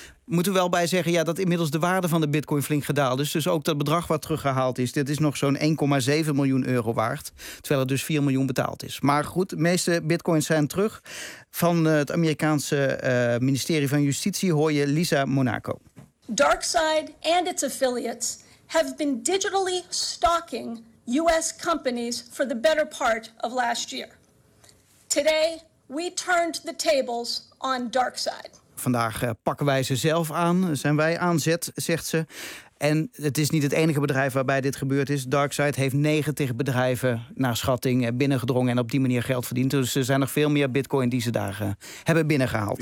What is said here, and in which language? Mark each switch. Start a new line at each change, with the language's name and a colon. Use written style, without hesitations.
Dutch: Moeten we wel bij zeggen, ja, dat inmiddels de waarde van de bitcoin flink gedaald is. Dus ook dat bedrag wat teruggehaald is, dit is nog zo'n 1,7 miljoen euro waard. Terwijl het dus 4 miljoen betaald is. Maar goed, de meeste bitcoins zijn terug. Van het Amerikaanse ministerie van Justitie hoor je Lisa Monaco.
English: DarkSide and its affiliates have been digitally stalking US companies for the better part of last year. Today, We turned the tables on Darkseid.
Dutch: Vandaag pakken wij ze zelf aan, zijn wij aan zet, zegt ze. En het is niet het enige bedrijf waarbij dit gebeurd is. Darkseid heeft 90 bedrijven naar schatting binnengedrongen en op die manier geld verdiend. Dus er zijn nog veel meer bitcoin die ze daar hebben binnengehaald.